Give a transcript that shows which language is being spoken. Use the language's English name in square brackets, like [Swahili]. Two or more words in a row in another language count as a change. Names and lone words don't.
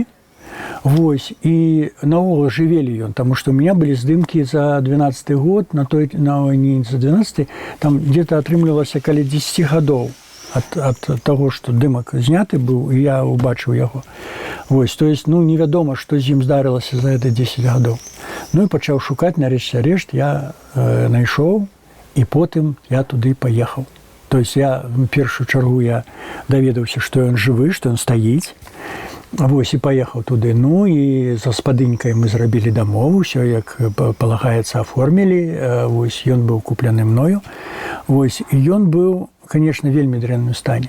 [Belarusian] Вось, і наогул жывелі ён, таму што ў меня былі здымкі за 12 год, не за 12, [Russian] там где-то [Belarusian] атрымлівалася каля 10 гадоў ад таго, што дымак зняты быў, і я убачыў яго. Вось, [Russian] то есть, [Belarusian] невядома, што з ім здарылася за гэта 10 гадоў. Ну і пачаў шукаць, нарэшце рэшт я знайшоў, і потым я туды паехаў. [Russian] То есть [Belarusian] я в першую чаргу я даведаўся, што ён жывы, што ён стаіць. Вось, і паехаў туды. Ну і з гаспадынькай мы зрабілі дамову, ўсё як палагаецца аформілі. Вось, ён быў куплены мною. Вось, і ён быў, конечно, вельмі дрэнным стане.